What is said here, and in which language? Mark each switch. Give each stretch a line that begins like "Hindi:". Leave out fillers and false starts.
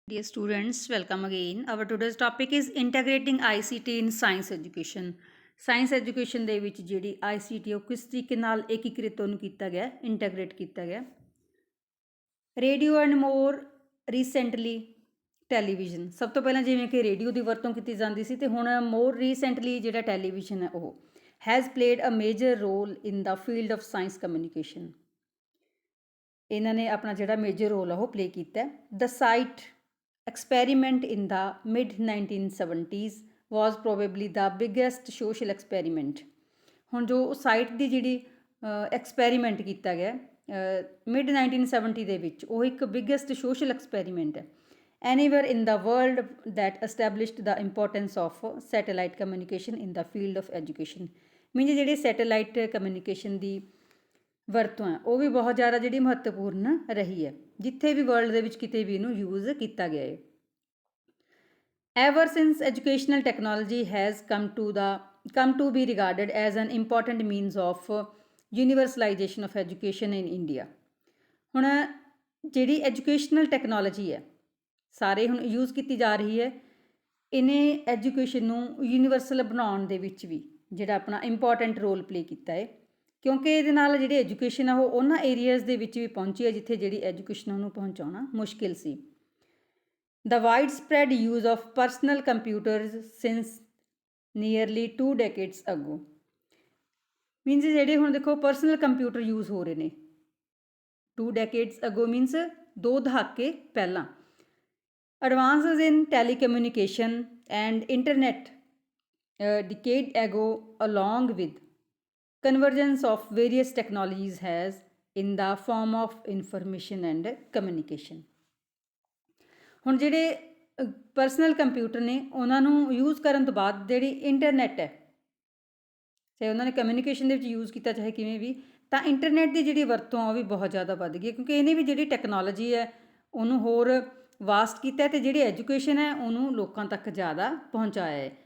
English: Dear students, welcome again. Our today's topic is integrating ICT in science education.
Punjabi: Science education ਦੇ ਵਿੱਚ ਜਿਹੜੀ ICT ਉਹ ਕਿਸ ਤਰੀਕੇ ਨਾਲ ਏਕੀਕ੍ਰਿਤ ਉਹਨੂੰ ਕੀਤਾ ਗਿਆ, ਇੰਟੈਗਰੇਟ ਕੀਤਾ ਗਿਆ।
English: radio and more recently television,
Punjabi: ਸਭ ਤੋਂ ਪਹਿਲਾਂ ਜਿਵੇਂ ਕਿ ਰੇਡੀਓ ਦੀ ਵਰਤੋਂ ਕੀਤੀ ਜਾਂਦੀ ਸੀ ਤੇ ਹੁਣ ਮੋਰ ਰੀਸੈਂਟਲੀ ਜਿਹੜਾ ਟੈਲੀਵਿਜ਼ਨ ਹੈ ਉਹ
English: Has played a major role in the field of science communication.
Punjabi: ਇਹਨਾਂ ਨੇ ਆਪਣਾ ਜਿਹੜਾ ਮੇਜਰ ਰੋਲ ਆ ਉਹ ਪਲੇ ਕੀਤਾ।
English: The SITE experiment in the mid 1970s was probably the biggest social experiment।
Punjabi: ਹੁਣ ਜੋ ਸਾਈਟ ਦੀ ਜਿਹੜੀ ਐਕਸਪੈਰੀਮੈਂਟ ਕੀਤਾ ਗਿਆ ਮਿਡ 1970 ਦੇ ਵਿੱਚ, ਉਹ ਇੱਕ ਬਿਗੇਸਟ ਸੋਸ਼ਲ ਐਕਸਪੈਰੀਮੈਂਟ ਹੈ
English: Anyway in the world that established the importance of satellite communication in the field of education.
Punjabi: Means ਜਿਹੜੀ ਸੈਟੇਲਾਈਟ ਕਮਿਊਨੀਕੇਸ਼ਨ ਦੀ ਵਰਤੋਂ ਹੈ ਉਹ ਵੀ ਬਹੁਤ ਜ਼ਿਆਦਾ ਜਿਹੜੀ ਮਹੱਤਵਪੂਰਨ ਰਹੀ ਹੈ, ਜਿੱਥੇ ਵੀ ਵਰਲਡ ਦੇ ਵਿੱਚ ਕਿਤੇ ਵੀ ਇਹਨੂੰ ਯੂਜ਼ ਕੀਤਾ ਗਿਆ ਹੈ। Ever since educational technology has
English: come to be regarded as an important means of universalization of education in India।
Punjabi: ਹੁਣ ਜਿਹੜੀ ਐਜੂਕੇਸ਼ਨਲ ਟੈਕਨੋਲੋਜੀ ਹੈ ਸਾਰੇ ਹੁਣ ਯੂਜ਼ ਕੀਤੀ ਜਾ ਰਹੀ ਹੈ, ਇਹਨੇ ਐਜੂਕੇਸ਼ਨ ਨੂੰ ਯੂਨੀਵਰਸਲ ਬਣਾਉਣ ਦੇ ਵਿੱਚ ਵੀ ਜਿਹੜਾ ਆਪਣਾ ਇੰਪੋਰਟੈਂਟ ਰੋਲ ਪਲੇ ਕੀਤਾ ਹੈ, ਕਿਉਂਕਿ ਇਹਦੇ ਨਾਲ ਜਿਹੜੀ ਐਜੂਕੇਸ਼ਨ ਆ ਉਹ ਉਹਨਾਂ ਏਰੀਆਜ਼ ਦੇ ਵਿੱਚ ਵੀ ਪਹੁੰਚੀ ਹੈ ਜਿੱਥੇ ਜਿਹੜੀ ਐਜੂਕੇਸ਼ਨ ਉਹਨੂੰ ਪਹੁੰਚਾਉਣਾ ਮੁਸ਼ਕਿਲ ਸੀ।
English: The widespread use of personal computers since nearly 2 decades ago।
Punjabi: Means ਜਿਹੜੇ ਹੁਣ ਦੇਖੋ ਪਰਸਨਲ ਕੰਪਿਊਟਰ ਯੂਜ਼ ਹੋ ਰਹੇ ਨੇ
English: 2 decades ago
Punjabi: ਮੀਨਸ 2 ਦਹਾਕੇ ਪਹਿਲਾਂ।
English: Advances in telecommunication and internet decade ago along with convergence of various technologies has in the form of information and communication।
Punjabi: ਹੁਣ ਜਿਹੜੇ ਪਰਸਨਲ ਕੰਪਿਊਟਰ ਨੇ ਉਹਨਾਂ ਨੂੰ ਯੂਜ਼ ਕਰਨ ਤੋਂ ਬਾਅਦ ਜਿਹੜੀ ਇੰਟਰਨੈਟ ਹੈ, ਚਾਹੇ ਉਹਨਾਂ ਨੇ ਕਮਿਊਨੀਕੇਸ਼ਨ ਦੇ ਵਿੱਚ ਯੂਜ਼ ਕੀਤਾ ਚਾਹੇ ਕਿਵੇਂ ਵੀ, ਤਾਂ ਇੰਟਰਨੈਟ ਦੀ ਜਿਹੜੀ ਵਰਤੋਂ ਉਹ ਵੀ ਬਹੁਤ ਜ਼ਿਆਦਾ ਵੱਧ ਗਈ, ਕਿਉਂਕਿ ਇਹਨੇ ਵੀ ਜਿਹੜੀ ਟੈਕਨੋਲੋਜੀ ਹੈ ਉਹਨੂੰ ਹੋਰ ਵਾਸਟ ਕੀਤਾ ਅਤੇ ਜਿਹੜੀ ਐਜੂਕੇਸ਼ਨ ਹੈ ਉਹਨੂੰ ਲੋਕਾਂ ਤੱਕ ਜ਼ਿਆਦਾ ਪਹੁੰਚਾਇਆ ਹੈ।